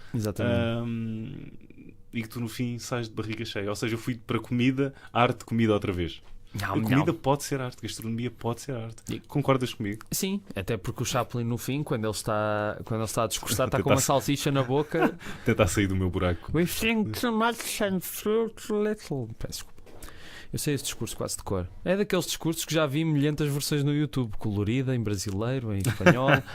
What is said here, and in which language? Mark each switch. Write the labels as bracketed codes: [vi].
[pt] Exatamente. E que tu no fim sais de barriga cheia. Ou seja, eu fui para comida, arte, comida outra vez. A comida pode ser arte, gastronomia pode ser arte. Concordas comigo? Sim, até porque o Chaplin no fim, quando ele está a discursar, está com uma salsicha na boca. Tentar sair do meu buraco. [en] We think too much and fruit little. [pt] Peço desculpa. Eu sei esse discurso quase de cor. É daqueles discursos que já vi milhentas versões no YouTube, colorida, em brasileiro, em espanhol.